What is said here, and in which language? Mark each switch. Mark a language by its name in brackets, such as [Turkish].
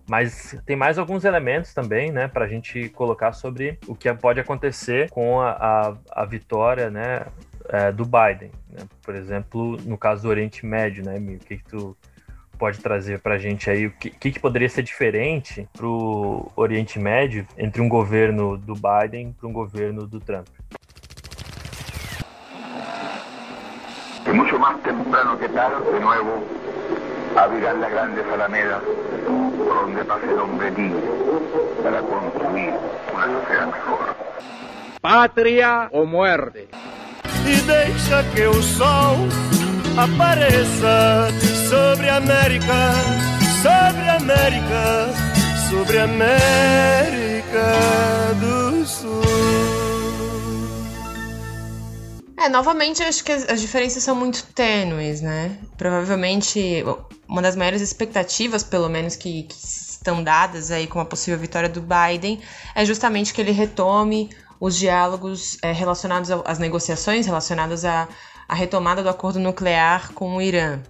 [Portuguese] Mas tem mais alguns elementos também, né, para a gente colocar sobre o que pode acontecer com a vitória, né, do Biden, né? Por exemplo, no caso do Oriente Médio, né, Emil? O que tu pode trazer para a gente aí o que poderia ser diferente para o Oriente Médio entre um governo do Biden e um governo do Trump. [Spanish] Mucho más temprano que tarde, de nuevo, abrirán las grandes alamedas por donde pase el hombre niño para construir una sociedad mejor. Patria o muerte. Y deja que el sol aparezca sobre América, sobre América do Sul. [Portuguese] É, novamente, acho que as diferenças são muito tênues, né? Provavelmente, uma das maiores expectativas, pelo menos, que estão dadas aí com a possível vitória do Biden é justamente que ele retome os diálogos relacionados às negociações, relacionadas à retomada do acordo nuclear com o Irã.